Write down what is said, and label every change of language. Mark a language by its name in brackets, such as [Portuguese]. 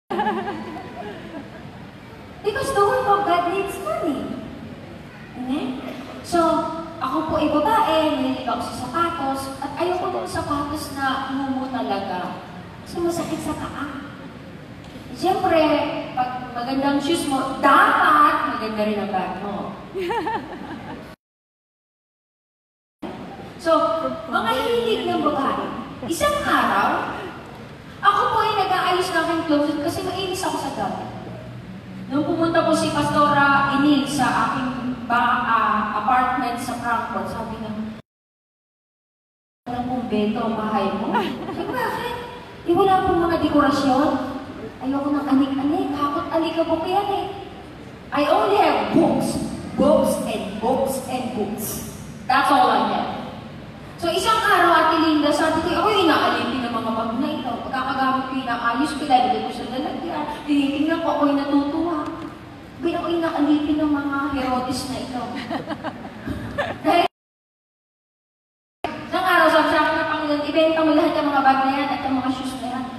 [English] Because the word of God needs money. Amen? [Filipino] So, ako po ay babae, nililig ako sa sapatos, at ayoko ng sapatos na mumu talaga. Kasi masakit sa paa. Siyempre, pag magandang shoes mo, dapat maganda rin ang bag mo. So, mga hilig ng babae, Isang araw, ako po ay nag-aayos ng aking closet kasi mainis ako sa dami. Nung pumunta po si Pastora Inil sa aking apartment sa Frankfurt, sabi niya, walang pong bento ang bahay mo. Sabi ko, bakit? Di wala pong mga dekorasyon. Ayoko ng anik-anik, hakot alikabok yan eh. [English] I only have books. Books and books and books. That's all I have. [Filipino] So isang araw, Ate Linda, sabi ko, ako inaalipin ng mga bag na ito. Pagkakagamit ko, inaayos ko, lalagay ko sa lalagyan. Tinitingnan ko, ako'y natutuwa. Kaya ako inaalipin ng mga Herodes na ito. Dahil isang araw, sabi sa akin ng Panginoon, ibenta mo lahat ng mga bag na yan at ang mga shoes na yan.